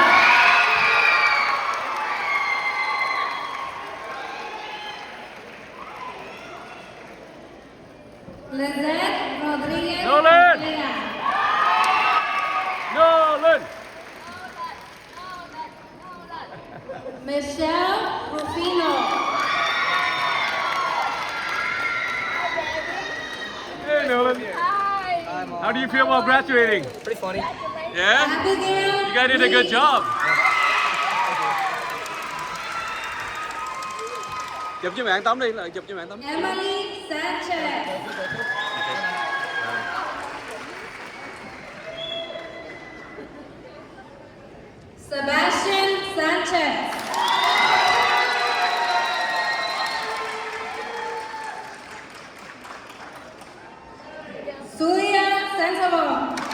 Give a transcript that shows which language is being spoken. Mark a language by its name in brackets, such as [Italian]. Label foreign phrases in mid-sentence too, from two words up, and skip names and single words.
[English] Lizette Rodríguez Nolan. Ortega. Nolan! Michelle Rufino. Hey, Nolan. How do you feel about graduating? Pretty funny. Yeah? Abigail You guys did a good Lee. job. [Vietnamese] Chụp cho bạn Tống đi, chụp cho bạn Tống. [English] Emily Sanchez. Sebastian Sanchez. Suya Sensible.